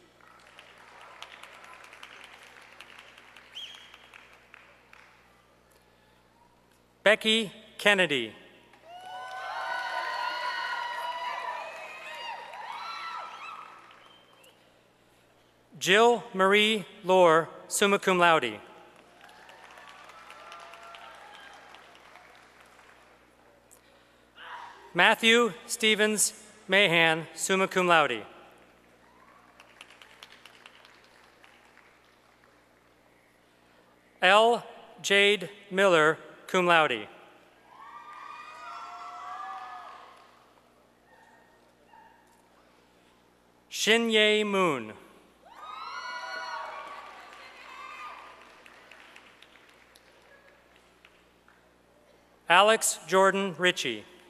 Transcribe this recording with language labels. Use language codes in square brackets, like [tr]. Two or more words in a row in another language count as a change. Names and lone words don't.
[en] Becky Kennedy. Jill Marie Lohr, [la] summa cum laude. [en] Matthew Stevens Mahan, [la] summa cum laude. [en] L. Jade Miller, [la] cum laude. [en] Shin-Ye Moon. Alex Jordan Ritchie.